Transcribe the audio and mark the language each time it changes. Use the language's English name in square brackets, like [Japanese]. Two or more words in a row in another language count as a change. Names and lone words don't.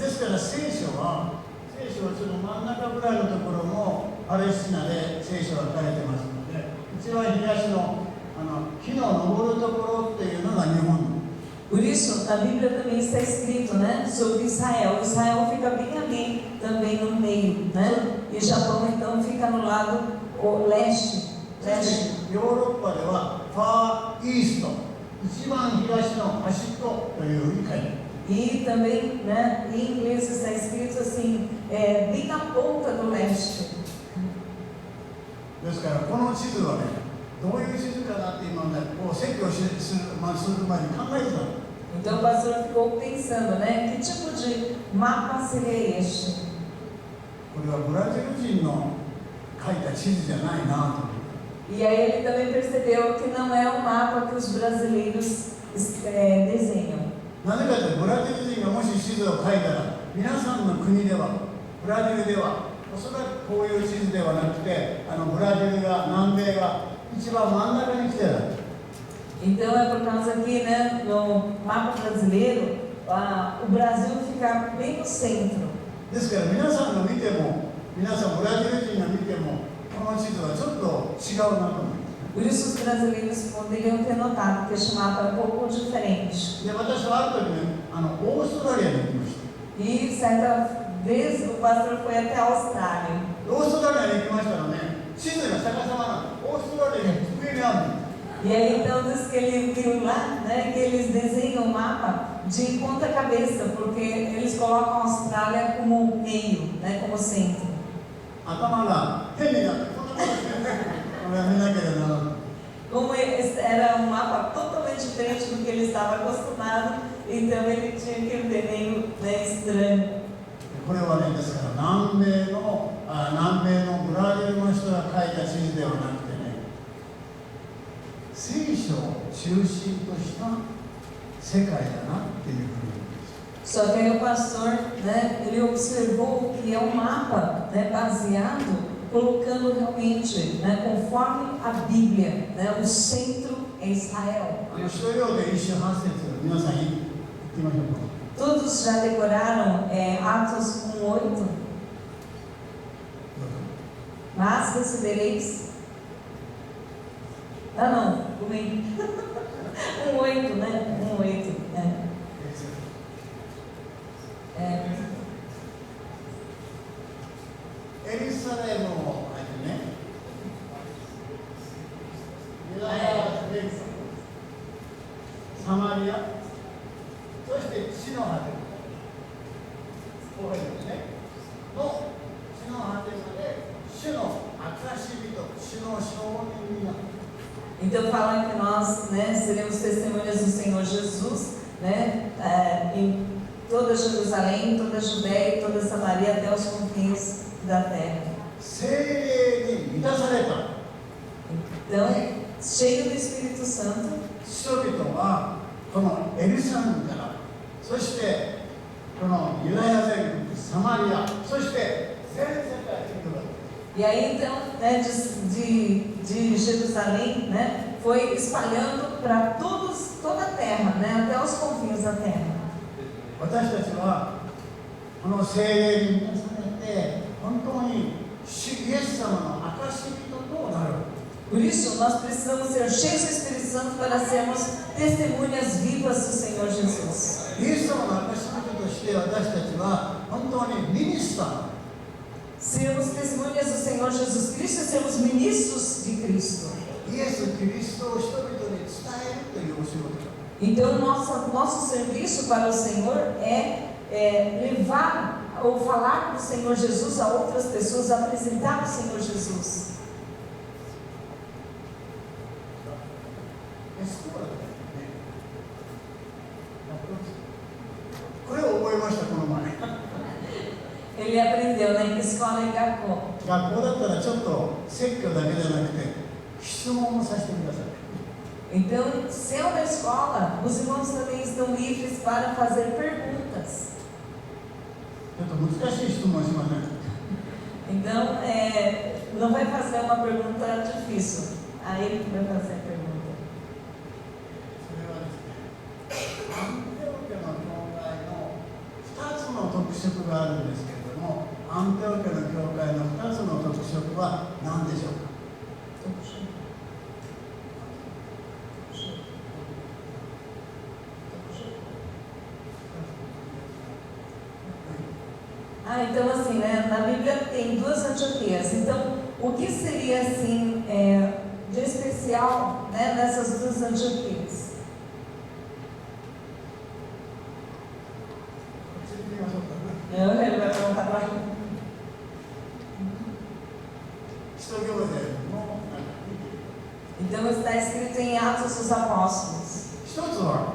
[Japanese] ですから聖書はその真ん中ぐらいのところもパレスチナで聖書は書いてますので、一番東の木の登るところっていうのが日本。 [Portuguese] Por isso, na Bíblia também está escrito, né, sobre Israel. Israel fica bem ali, também no meio, né? E o Japão então fica no lado leste. [Japanese] ヨーロッパではファーイースト、一番東の端っこというふうに書いてある。 [Portuguese] E também, né, em inglês está escrito assim, bem na ponta do leste. [Japanese] ですからこの地図はね、 どういう地図かなって今ね、こう説教する前に考えてたの。 [Portuguese] Então o pastor ficou pensando, né? Que tipo de mapa seria este? [Japanese] これはブラジル人の書いた地図じゃないなと。 [Portuguese] E aí ele também percebeu que não é o mapa que os brasileiros desenham. [Japanese] なぜかというと、ブラジル人がもし地図を書いたら、皆さんの国では、ブラジルでは、おそらくこういう地図ではなくて、ブラジルが、南米が一番真ん中に来てる。 [Portuguese] Então é por causa que, né, no mapa brasileiro, o Brasil fica bem no centro. [Japanese] ですから皆さんが見ても、皆さんブラジル人が見ても、この地図はちょっと違うなと思います。 [Portuguese] Por isso os brasileiros poderiam ter notado que este mapa é um pouco diferente. [Japanese] で、私はある時ね、オーストラリアに行きました。 [Portuguese] E certa vez o pastor foi até a Austrália. [Japanese] オーストラリアに行きましたらね、地図が逆さまなの。オーストラリアに机にあるの。 [Portuguese] E aí então diz que ele viu lá, né, que eles desenham o mapa de ponta cabeça, porque eles colocam a Austrália como meio, né, como centro. [Japanese] 頭が変になってこんなことして見なければならない。 [Portuguese] Como era um mapa totalmente diferente do que ele estava acostumado, então ele tinha aquele desenho, né, estranho. [Japanese] これはね、ですから南米のブラジルの人が書いた地図ではなくてね、聖書を中心とした世界だなっていうふうに思います。 [Portuguese] Só que aí o pastor, né, ele observou que é um mapa, né, baseado, colocando realmente, né, conforme a Bíblia, né, o centro é Israel. [Japanese] 使徒行伝1章8節、皆さん言ってみましょうか。 [Portuguese] Todos já decoraram Atos 1:8? Mas recebereis. Ah, não, 1:8, né? 1:8. É. [Japanese] エルサレムを入ってね、ユダヤ、サマリア、そして地の果て、こういうですね、の地の果てまで、主の証人、主の証人になる。 [Portuguese] Então fala que nós, né, seremos testemunhas do Senhor Jesus, né, em toda Jerusalém, toda a Judéia e toda a Samaria até os confins da terra. [Japanese] 聖霊に満たされた [Portuguese] Então, cheio do Espírito Santo, [Japanese] 人々はこのエルサレムから、そしてこのユダヤ全国、サマリア、そして全世界に広がる。 [Portuguese] e aí então, né, de Jerusalém, né, foi espalhando para toda a terra, né, até os confins da terra. [Japanese] 私たちはこの聖霊に満たされて、本当に主イエス様の証人となる。 [Portuguese] Por isso, nós precisamos ser cheios do Espírito Santo para sermos testemunhas vivas do Senhor Jesus. [Japanese] イエス様の証人として私たちは本当にミニスター。 [Portuguese] Sermos testemunhas do Senhor Jesus Cristo e sermos ministros de Cristo. [Japanese] イエス・キリストを人々に伝えるというお仕事。 [Portuguese] Então, nosso serviço para o Senhor é levar ou falar do Senhor Jesus a outras pessoas, apresentar o Senhor Jesus. [Japanese] これを覚えました、この前。 [Portuguese] Ele aprendeu na escola em Gacó. [Japanese] 学校だったらちょっと説教だけじゃなくて質問もさせてください。 [Portuguese] Então, se é uma escola, os irmãos também estão livres para fazer perguntas. [Japanese] ちょっと難しい質問しません。 [Portuguese] Então, não vai fazer uma pergunta difícil. Aí ele que vai fazer a pergunta. [Japanese] それはですね、アンテオ家の教会の2つの特色があるんですけれども、アンテオ家の教会の2つの特色は何でしょうか。 [Portuguese] Então assim, né, na Bíblia tem duas Antioquias. Então, o que seria assim de especial, né, nessas duas Antioquias? [Japanese] 使徒行伝の [Portuguese] Então Então está escrito em Atos dos Apóstolos. [Japanese] 一つは